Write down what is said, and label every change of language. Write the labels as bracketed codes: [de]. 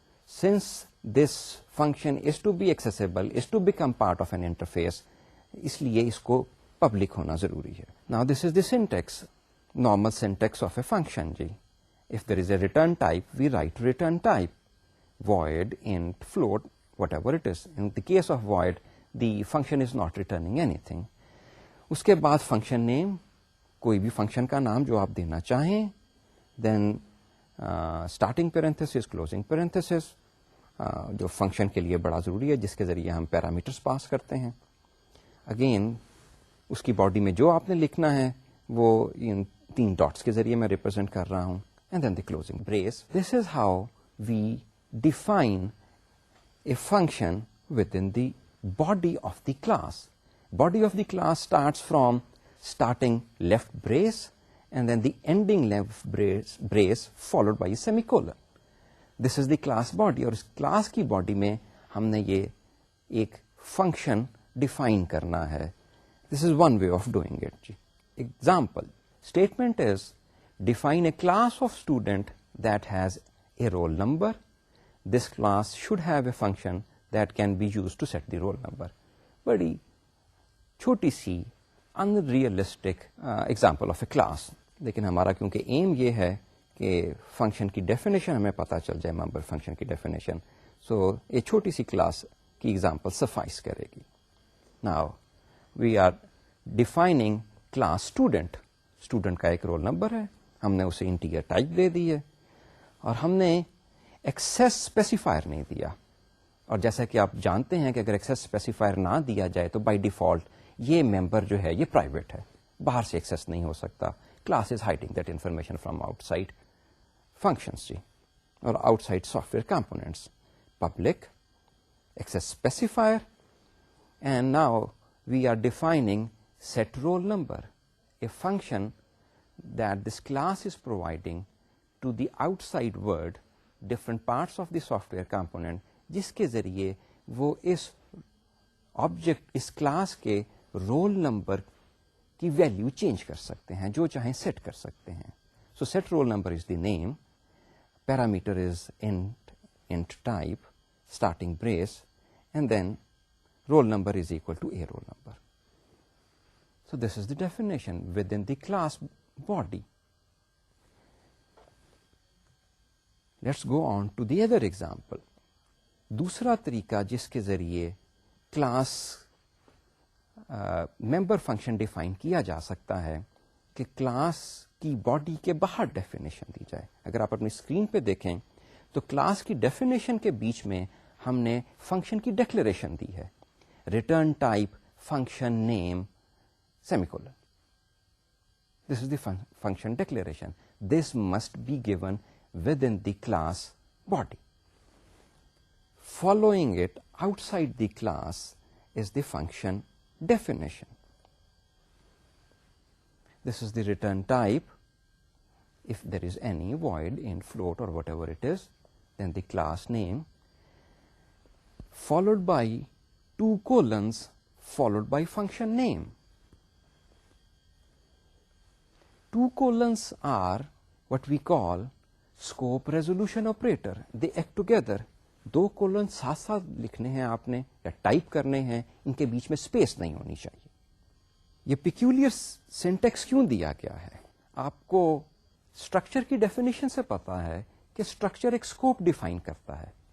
[en] Since this function is to be accessible, is to become part of an interface, [ur] اس لیے اس کو public ہونا ضروری ہے. [en] Now this is the syntax, normal syntax of a function جی. If there is a return type, we write return type. Void, int, float, whatever it is. In the case of void, the function is not returning anything. [ur] اس کے بعد function name, کوئی بھی function کا نام جو آپ دینا چاہیں. Then اسٹارٹنگ پیرنتھسس، کلوزنگ پیرنتھسس، جو فنکشن کے لیے بڑا ضروری ہے جس کے ذریعے ہم پیرامیٹرس پاس کرتے ہیں. اگین اس کی باڈی میں جو آپ نے لکھنا ہے وہ ان 3 ڈاٹس کے ذریعے میں ریپرزینٹ کر رہا ہوں. [en] And then the closing brace. This is how we define a function within the body of the class. Body of the class starts from starting left brace and then the ending left brace followed by a semicolon. This is the class body. [ur] اور اس class کی body میں ہم نے یہ ایک function define کرنا ہے. [en] This is one way of doing it. Example statement is define a class of student that has a roll number. This class should have a function that can be used to set the roll number. [ur] بڑی چھوٹی سی [en] unrealistic example of a class. [ur] لیکن ہمارا کیونکہ M یہ ہے کہ function کی definition ہمیں پتا چل جائے، ممبر فنکشن کی ڈیفینیشن، سو یہ چھوٹی سی کلاس کی ایگزامپل سفائس کرے گی. [en] Now we are defining class student. [ur] Student کا ایک رول نمبر ہے، ہم نے اسے انٹیجر ٹائپ دے دی ہے اور ہم نے ایکسیس اسپیسیفائر نہیں دیا. اور جیسا کہ آپ جانتے ہیں کہ اگر ایکسیس اسپیسیفائر نہ دیا جائے تو بائی ڈیفالٹ یہ ممبر جو ہے یہ پرائیویٹ ہے، باہر سے ایکسیس نہیں ہو سکتا. [en] Class is hiding that information from outside functions or outside software components. Public, access specifier, and now we are defining set roll number, a function that this class is providing to the outside world different parts of the software component, [ur] جس کے ذریعے وہ اس object, اس class کے roll number کی value change کر سکتے ہیں, جو چاہیں سیٹ کر سکتے ہیں. [en] So set roll number is the name, parameter is int type, starting brace, and then roll number is equal to a roll number. So this is the definition within the class body. Let's go on to the other example. [ur] دوسرا طریقہ جس کے ذریعے class member function define کیا جا سکتا ہے کہ کلاس کی باڈی کے باہر ڈیفینیشن دی جائے. اگر آپ اپنی اسکرین پہ دیکھیں تو کلاس کی ڈیفینیشن کے بیچ میں ہم نے فنکشن کی ڈیکلیریشن دی ہے, return type function name semicolon. [en] This is the function declaration. This must be given within the class body. Following it outside the class is the function definition. This is the return type. If there is any void in float or whatever it is, then the class name followed by 2 colons followed by function name. 2 colons are what we call scope resolution operator. They act together. [ur] 2 colon ساتھ ساتھ لکھنے ہیں آپ نے یا type کرنے ہیں, ان کے بیچ میں اسپیس نہیں ہونی چاہیے. یہ پیکیولر سینٹیکس کیوں دیا گیا ہے؟ آپ کو اسٹرکچر کی ڈیفینیشن سے پتا ہے کہ اسٹرکچر ایک اسکوپ ڈیفائن کرتا ہے.